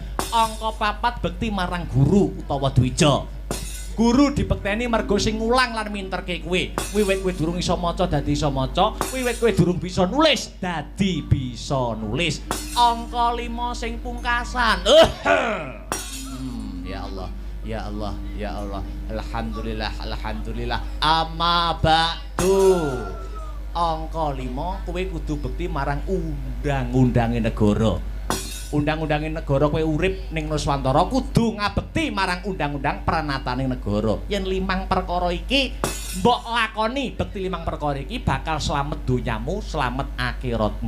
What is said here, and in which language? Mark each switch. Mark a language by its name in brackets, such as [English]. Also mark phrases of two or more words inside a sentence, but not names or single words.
[Javanese] Angka 4 bekti marang guru utawa dwija. Guru dibekteni mergo sing ngulang lan minterke kowe. Wiwit kowe durung iso maca dadi iso maca, wiwit kowe durung bisa nulis dadi bisa nulis. Angka 5 sing pungkasan. [Arabic] يا الله، يا الله، يا الله. الحمد لله، الحمد لله. أما بعد. [Javanese] Angka 5 kowe kudu bekti marang undang-undange negara. undang-undanging negara kowe urip ning Nuswantara kudu ngabekti marang undang-undang pranataning negara. Yen 5 perkara iki mbok lakoni, bekti 5 perkara iki bakal slamet donyamu, slamet akhiratmu.